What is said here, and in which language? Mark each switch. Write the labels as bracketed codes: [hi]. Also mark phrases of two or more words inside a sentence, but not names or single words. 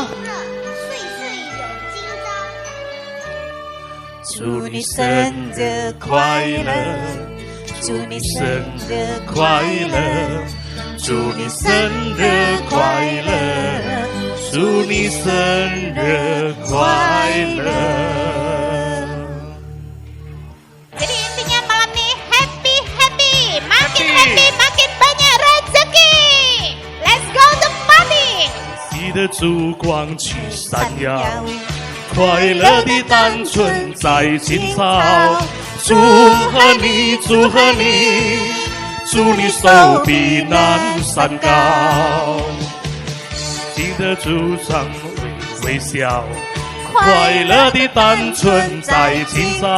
[zh] 岁岁有今朝。祝你生日快乐，祝你生日快乐，祝你生日快乐，祝你生日快乐。 [id] Jadi intinya malam ini happy, makin happy, makin banyak rezeki. [en] Let's go to party. [zh] 你的烛光去闪耀，快乐的单纯在今朝。祝贺你，祝贺你，祝你手比南山高。记得主场微笑，快乐的单纯在今朝。